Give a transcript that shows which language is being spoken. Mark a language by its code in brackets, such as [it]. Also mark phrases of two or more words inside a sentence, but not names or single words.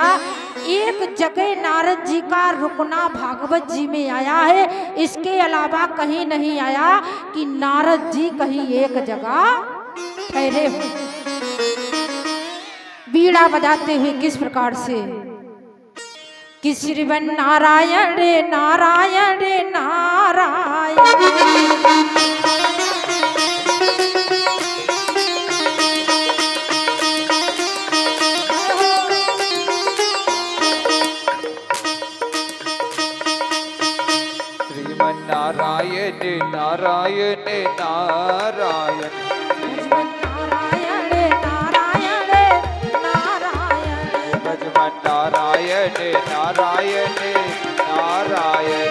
[hi] एक जगह नारद जी का रुकना भागवत जी में आया है, इसके अलावा कहीं नहीं आया कि नारद जी कहीं एक जगह ठहरे हो बीड़ा बजाते हुए। किस प्रकार से कि श्रीवन नारायण रे नारायण रे नारायण, श्रीमन नारायण नारायण नारायण, नारायण नारायण नारायण।